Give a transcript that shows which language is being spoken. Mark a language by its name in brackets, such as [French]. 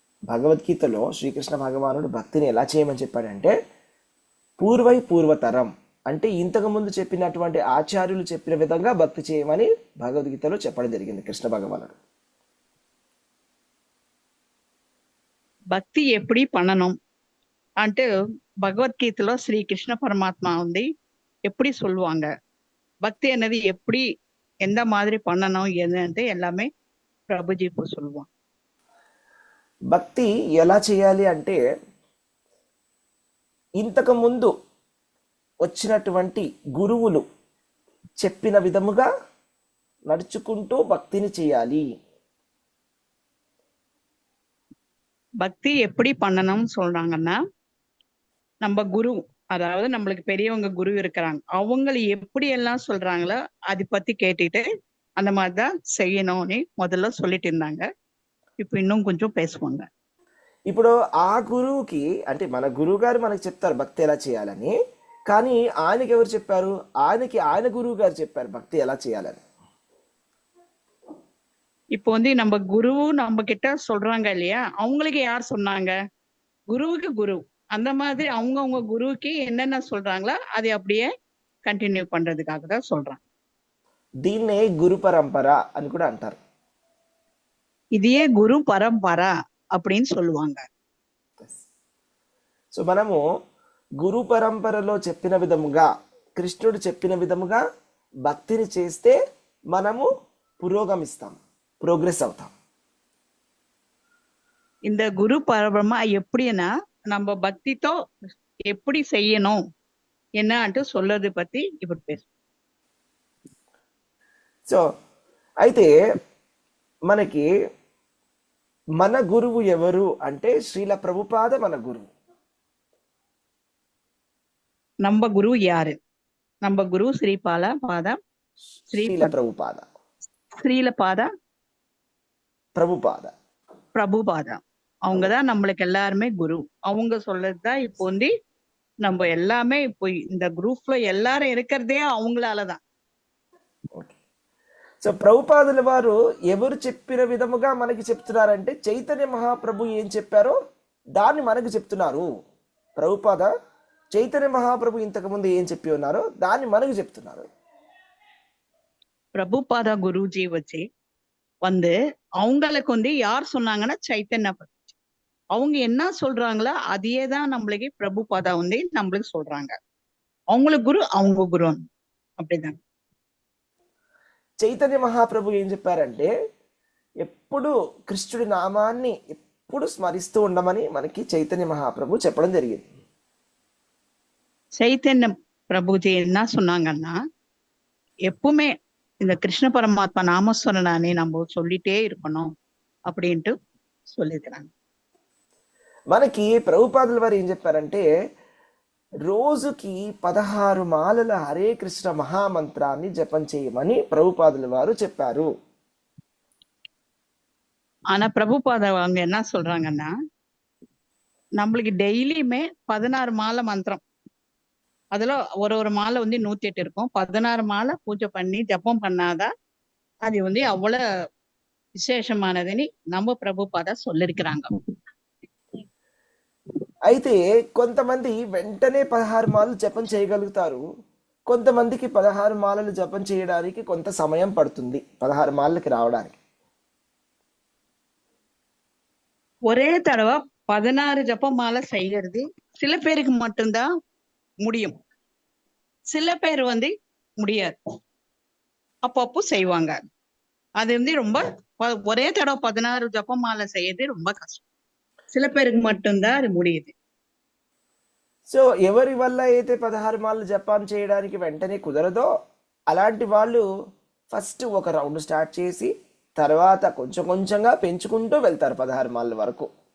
[Telugu] భగవద్గీతలో శ్రీకృష్ణ భగవానుడు భక్తిని ఎలా చేయమని చెప్పాడంటే, పూర్వతరం అంటే ఇంతకు ముందు చెప్పినటువంటి ఆచార్యులు చెప్పిన విధంగా భక్తి చేయమని భగవద్గీతలో చెప్పడం జరిగింది కృష్ణ భగవానుడు. భక్తి ఎప్పుడు பண்ணணும் అంటే భగవద్గీతలో శ్రీకృష్ణ పరమాత్మ ఉంది [Tamil] எப்படி சொல்லுவாங்க. பக்தி என்னது எப்படி எந்த மாதிரி பண்ணணும் என்னது எல்லாமே ప్రభుజీ இப்போ சொல்லுவாங்க. [Telugu] భక్తి ఎలా చేయాలి అంటే, ఇంతకు ముందు వచ్చినటువంటి గురువులు చెప్పిన విధముగా నడుచుకుంటూ భక్తిని చేయాలి. [Tamil] பக்தி எப்படி பண்ணணும்னு சொல்றாங்கன்னா, நம்ம குரு, அதாவது நம்மளுக்கு பெரியவங்க குரு இருக்கிறாங்க. அவங்கள எப்படி எல்லாம் சொல்றாங்களோ அதை பத்தி கேட்டுட்டு அந்த மாதிரிதான் செய்யணும்னு முதல்ல சொல்லிட்டு இருந்தாங்க. இப்ப இன்னும் கொஞ்சம் பேசுவாங்க. [Telugu] ఇప్పుడు ఆ గురువుకి అంటే మన గురువు గారు మనకు చెప్తారు భక్తి ఎలా చేయాలని, కానీ ఆయనకి ఎవరు చెప్పారు? ఆయనకి ఆయన గురువు గారు చెప్పారు భక్తి ఎలా చేయాలని. [Tamil] இப்போ வந்து நம்ம குரு நம்ம கிட்ட சொல்றாங்க இல்லையா, அவங்களுக்கு யார் சொன்னாங்க? குருவுக்கு குரு. அந்த மாதிரி அவங்க குருவுக்கு என்னென்ன சொல்றாங்களோ அதை அப்படியே కంటిన్యూ பண்றதுக்காக தான் சொல்றாங்க. [Telugu] దీన్నే గురు పరంపర అని కూడా అంటారు. [Tamil] இதையே குரு பரம்பரா அப்படின்னு சொல்லுவாங்க. [Telugu] సో మనము గురు పరంపరలో చెప్పిన విధముగా, కృష్ణుడు చెప్పిన విధముగా భక్తిని చేస్తే మనము పురోగమిస్తాం, ప్రోగ్రెస్ అవుతాం. [Tamil] இந்த குரு பரம்பரமா எப்படின்னா நம்ம பக்திతో எப்படி செய்யணும் என்னன்ட்டு சொல்றது பத்தி இப்படி பேசு. [Telugu] సో అయితే మనకి మన గురువు ఎవరు అంటే శ్రీల ప్రభుపాద మన గురువు. [Tamil] நம்ம குரு யாரு? நம்ம குரு ஸ்ரீபால பாதா [Telugu] శ్రీల ప్రభుపాద [Tamil] ஸ்ரீல பாதா [Telugu] ప్రభుపాద [Tamil] பிரபுபாதா. அவங்கதான் நம்மளுக்கு எல்லாருமே குரு. அவங்க சொல்றதுதான் இப்போ வந்து நம்ம எல்லாமே இப்போ இந்த குரூப்ல எல்லாரும் இருக்கிறதே அவங்களாலதான். [English] Okay. [Telugu] సో ప్రభుపాదుల వారు ఎవరు చెప్పిన విధముగా మనకి చెప్తున్నారంటే చైతన్య మహాప్రభు ఏం చెప్పారో దాన్ని మనకు చెప్తున్నారు. ప్రభుపాద చైతన్య మహాప్రభు ఇంతకుముందు ఏం చెప్పి ఉన్నారో దాన్ని మనకు చెప్తున్నారు. [Tamil] பிரபுபாதா குருஜி வச்சு வந்து அவங்களுக்கு வந்து யார் சொன்னாங்கன்னா சைத்தன்ய பிரபு. அவங்க என்ன சொல்றாங்களோ அதையே தான் நம்மளுக்கு பிரபுபாதா வந்து நம்மளுக்கு சொல்றாங்க. அவங்களுக்கு குரு, அவங்க குரு அப்படிதான். [Telugu] చైతన్య మహాప్రభు ఏం చెప్పారంటే ఎప్పుడు కృష్ణుడి నామాన్ని ఎప్పుడు స్మరిస్తూ ఉండమని మనకి చైతన్య మహాప్రభు చెప్పడం జరిగింది. [Tamil] சைத்தன்ய பிரபுஜி என்ன சொன்னாங்கன்னா, எப்பவுமே இந்த கிருஷ்ண பரமாத்மா நாமஸ்வரனானே நம்ம சொல்லிட்டே இருக்கணும் அப்படின்ட்டு சொல்லியிருக்கிறாங்க. [Telugu] మనకి ప్రభుపాదుల వారు ఏం చెప్పారంటే రోజుకి 16 మాలల హరే కృష్ణ మహామంత్రాన్ని జపం చేయమని ప్రభుపాదుల వారు చెప్పారు. [Tamil] ஆனா பிரபுபாதா அவங்க என்ன சொல்றாங்கன்னா, நம்மளுக்கு டெய்லியுமே 16 மாலை மந்திரம், அதுல ஒரு மாலை வந்து 108 இருக்கும். 16 மாலை பூஜை பண்ணி ஜபம் பண்ணாதான் அது வந்து அவ்வளவு விசேஷமானதுன்னு நம்ம பிரபுபாதா சொல்லிருக்கிறாங்க. అయితే కొంతమంది వెంటనే 16 మాలలు జపం చేయగలుగుతారు, కొంతమందికి 16 మాలలు జపం చేయడానికి కొంత సమయం పడుతుంది 16 మాలలకి రావడానికి. ஒரே தடவை 16 ஜப மாலை செய்யறது சில பேருக்கு மட்டும்தான் முடியும், சில பேர் வந்து முடியாது, அப்பப்போ செய்வாங்க. அது வந்து ரொம்ப ஒரே தடவை 16 ஜப மாலை செய்யறது ரொம்ப கஷ்டம். சில பேருக்கு மட்டும்தான் அது முடியுது. [Telugu] సో ఎవరి వల్ల అయితే 16 మాలలు జపం చేయడానికి వెంటనే కుదరదో అలాంటి వాళ్ళు ఫస్ట్ ఒక రౌండ్ స్టార్ట్ చేసి తర్వాత కొంచెం కొంచెంగా పెంచుకుంటూ వెళ్తారు 16 మాలల వరకు.